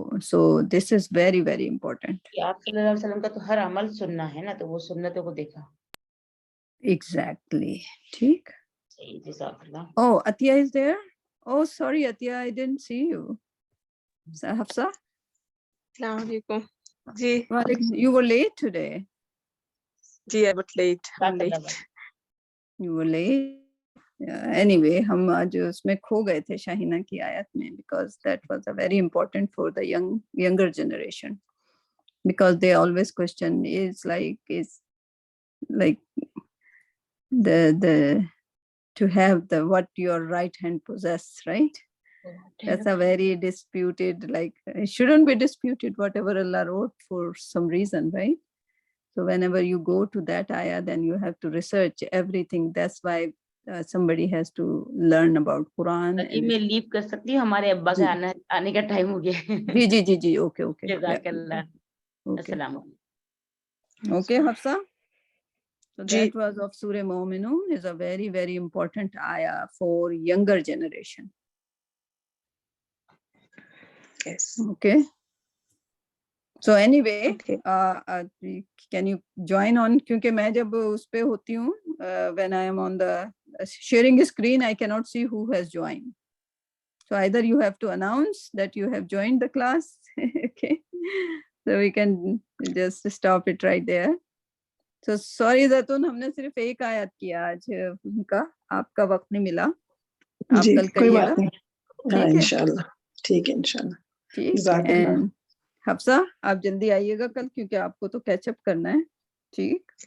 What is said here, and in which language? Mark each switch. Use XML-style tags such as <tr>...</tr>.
<en>so this is very very important.</en> <hi>आप सल्लल्लाहु अलैहि वसल्लम का तो हर अमल सुनना है ना, तो वो सुन्नतों को देखा।</hi> <en>Exactly.</en> <hi>ठीक। सही, जज़ाकल्लाह।</hi> <en>Oh, Atiya is there? Oh, sorry, Atiya, I didn't see you. Hafsa?</en> <hi>अस्सलाम वालेकुम जी।</hi> <en>You were late today. जी I was late. I'm late. You were late. Yeah, anyway,</en> <hi>हम आज उसमें खो गए थे शाहीना की आयत में,</hi> <en>because that was a very important for the younger generation, because they always question is like the to have the what your right hand possess, right? That's a very disputed, like it shouldn't be disputed, whatever Allah wrote for some reason, right? So whenever you go to that ayah, then you have to research everything. That's why somebody has to learn about Quran.</en> <hi>मैं leave कर सकती हूँ, हमारे अब्बा का आने का time हो गया। जी okay जज़ाकल्लाह। अस्सलाम वालेकुम।</hi> <en>Okay, Hafsa. So</en> <hi>ji.</hi> <en>that was of Surah Mu'minun, is a very very important ayah for younger generation. Yes. Okay. So anyway, Okay. can you join on?</en> <hi>क्योंकि मैं जब उस पे होती हूँ,</hi> <en>when I am on the sharing screen, I cannot see who has joined. So either you have to announce that you have joined the class, okay? So we can just stop it right there. So sorry</en> <hi>ज़ैतून, हमने सिर्फ एक आयत किया आज उनका, आपका वक्त नहीं मिला, आप जी, कल कोई करिएगा। बात नहीं। हाँ, इंशाल्लाह। ठीक है, इंशाल्लाह। ठीक। जज़ाकल्लाह। And हफ्सा, आप जल्दी आइएगा कल, क्योंकि आपको तो कैचअप करना है। ठीक</hi>